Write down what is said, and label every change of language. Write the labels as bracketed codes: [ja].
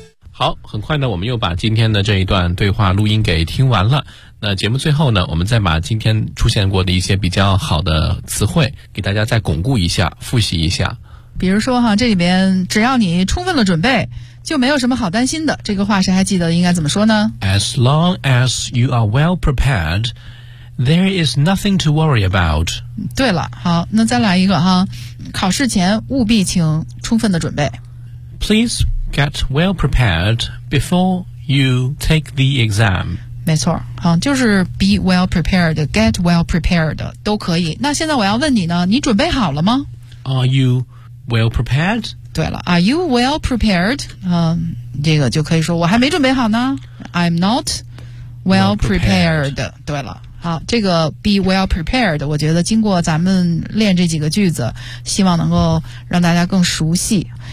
[zh] 好，很快呢，我们又把今天的这一段对话录音给听完了。那节目最后呢，我们再把今天出现过的一些比较好的词汇给大家再巩固一下，复习一下。比如说哈，这里面只要你充分的准备，就没有什么好担心的，这个话谁还记得应该怎么说呢？ [en] As long as you are well prepared, there is nothing to worry about. [zh] 对了，好，那再来一个哈，考试前务必请充分的准备。 [en] Please get well prepared before you take the exam. [zh] 没错，好，就是 [en] be well prepared, get well prepared, [zh] 都可以。那现在我要问你呢，你准备好了吗？ [en] Are you well prepared? [zh] 对了 , [en] are you well prepared?、 [zh] 这个就可以说我还没准备好呢。 [en] I'm not well prepared. [zh] 对了。好，这个 [en] be well prepared, [zh] 我觉得经过咱们练这几个句子，希望能够让大家更熟悉。